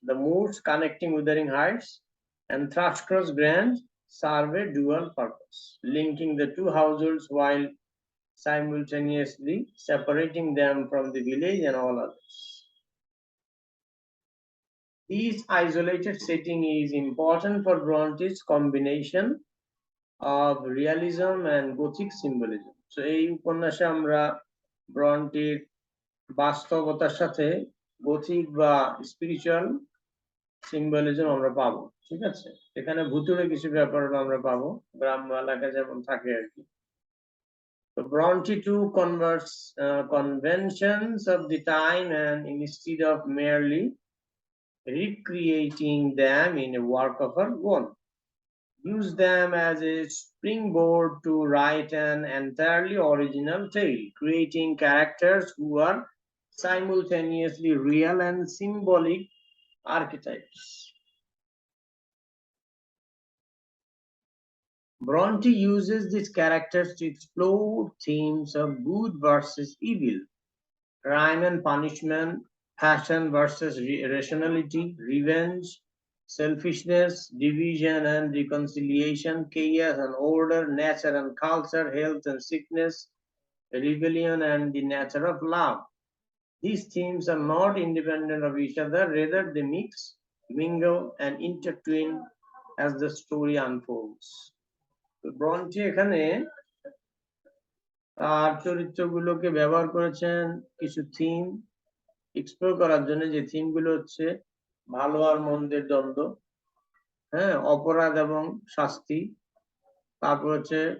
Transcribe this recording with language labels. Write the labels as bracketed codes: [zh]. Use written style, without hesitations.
[en] The moods connecting Wuthering Heights and Thrushcross Grange serve a dual purpose, linking the two households while simultaneously separating them from the village and all others. This isolated setting is important for Bronte's combination of realism and Gothic symbolism. [bn] So এই উপন্যাসে আমরা ব্রন্টির বাস্তবতার সাথে Gothic বা spiritual symbolism আমরা পাবো, ঠিক আছে। এখানে ভুতুড়ে কিছু ব্যাপার আমরা পাবো, গ্রাম্য এলাকায় যেমন থাকে আর কি। [en] So Bronte too converts conventions of the time, and instead of merely recreating them in a work of her own, use them as a springboard to write an entirely original tale, creating characters who are simultaneously real and symbolic archetypes. Bronte uses these characters to explore themes of good versus evil, crime and punishment, passion versus rationality, revenge, selfishness, division and reconciliation, chaos and order, nature and culture, health and sickness, rebellion and the nature of love. These themes are not independent of each other, rather they mix, mingle and intertwine as the story unfolds. [bn] Brontë এখানে তার চরিত্রগুলোকে ব্যবহার করেছেন কিছু theme explore করার জন্য, যে theme গুলো হচ্ছে ভালো আর মন্দের দ্বন্দ্ব, হ্যাঁ, অপরাধ এবং শাস্তি, তারপর হচ্ছে